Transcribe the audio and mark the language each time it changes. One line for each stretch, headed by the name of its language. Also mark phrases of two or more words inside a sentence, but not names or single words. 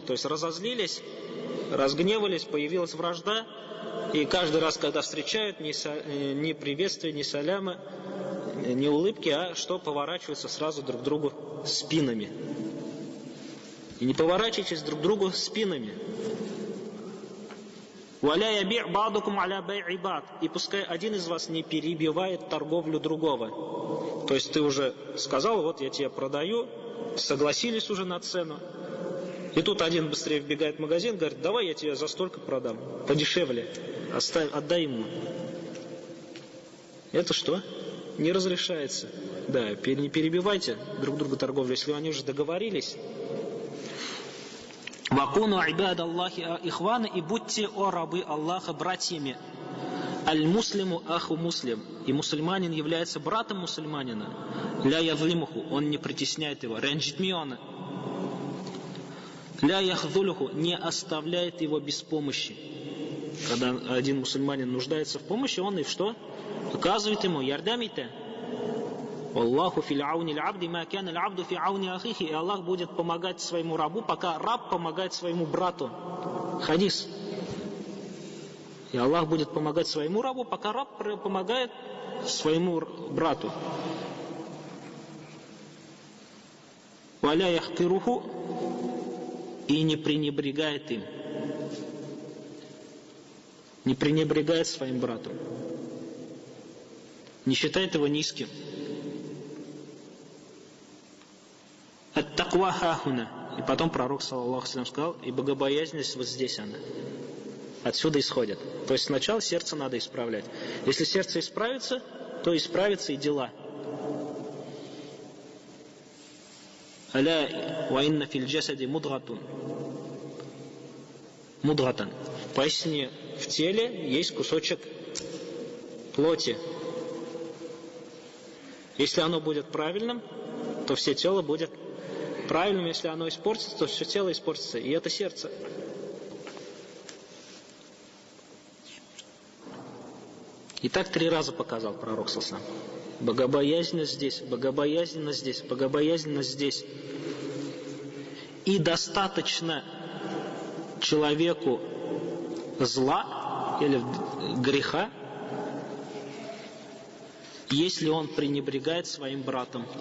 Russian: То есть разозлились, разгневались, появилась вражда, и каждый раз, когда встречают, ни приветствия, ни саляма, не улыбки, а что поворачиваются сразу друг к другу спинами. И не поворачивайтесь друг к другу спинами.
Arabic: «ولا يبع بعضكم على بيع بعض».
Russian: И пускай один из вас не перебивает торговлю другого. То есть ты уже сказал: вот я тебе продаю, согласились уже на цену. И тут один быстрее вбегает в магазин, говорит: давай я тебе за столько продам, подешевле, отдай ему. Это что? Не разрешается. Да, не перебивайте друг друга торговлю, если они уже договорились.
Arabic: «وكونوا عباد الله إخوانا»,
Russian: и будьте, о рабы Аллаха, братьями.
Arabic: «المسلم أخو المسلم»,
Russian: и мусульманин является братом мусульманина.
Arabic: «لا يظلمه»,
Russian: он не притесняет его. «Ренджитмиона»,
Arabic: «لا يخذله»,
Russian: не оставляет его без помощи. Когда один мусульманин нуждается в помощи, он и что? Указывает ему:
Tatar: ярдамите.
Arabic: الله في عون العبد ما كان العبد في عون أخيه.
Russian: И Аллах будет помогать своему рабу, пока раб помогает своему брату. Хадис. И Аллах будет помогать своему рабу, пока раб помогает своему брату.
Arabic: ولا يحقره,
Russian: и не пренебрегает им. Не пренебрегает своим братом. Не считает его низким.
Arabic: التقوى هاهنا.
Russian: И потом пророк,
Arabic: صلى الله عليه وسلم,
Russian: сказал, и богобоязненность вот здесь она. Отсюда исходит. То есть сначала сердце надо исправлять. Если сердце исправится, то исправятся и дела.
Arabic: ألا وإن في الجسد مضغة. Мудгатан.
Russian: Поистине в теле есть кусочек плоти. Если оно будет правильным, то все тело будет правильным. Если оно испортится, то все тело испортится. И это сердце. И так 3 раза показал пророк
Arabic: صلى الله عليه وسلم.
Russian: Богобоязненность здесь, богобоязненность здесь, богобоязненность здесь. И достаточно человеку зла или греха, если он пренебрегает своим братом.